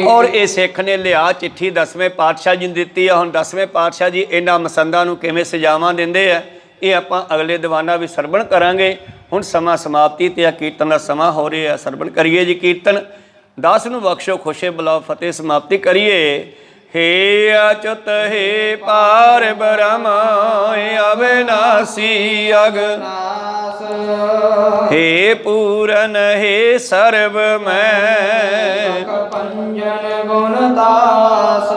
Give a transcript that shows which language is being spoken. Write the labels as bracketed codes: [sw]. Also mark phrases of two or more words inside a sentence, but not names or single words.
[pa] ਔਰ ਇਹ ਸਿੱਖ ਨੇ ਲਿਆ ਚਿੱਠੀ 10ਵੇਂ ਪਾਤਸ਼ਾਹ ਜੀ ਨੂੰ ਦਿੱਤੀ ਆ। ਹੁਣ 10ਵੇਂ ਪਾਤਸ਼ਾਹ ਜੀ ਇਹਨਾਂ ਮਸੰਦਾਂ ਨੂੰ ਕਿਵੇਂ ਸਜ਼ਾਵਾਂ ਦਿੰਦੇ ਆ ਇਹ ਆਪਾਂ ਅਗਲੇ ਦੀਵਾਨਾਂ ਵਿੱਚ ਸਰਵਣ ਕਰਾਂਗੇ। ਹੁਣ ਸਮਾਂ ਸਮਾਪਤੀ ਤੇ ਆ ਕੀਰਤਨ ਦਾ ਸਮਾਂ ਹੋ ਰਿਹਾ ਸਰਵਣ ਕਰੀਏ ਜੀ ਕੀਰਤਨ। ਦਾਸ ਨੂੰ ਬਖਸ਼ੋ ਖੁਸ਼ੇ ਬੁਲਾਓ ਫਤਿਹ ਸਮਾਪਤੀ ਕਰੀਏ। [hi] हे अच्युत हे पार ब्रह्म अविनाशी अगनाश हे पूरन हे सर्वमय पंजन गुणदास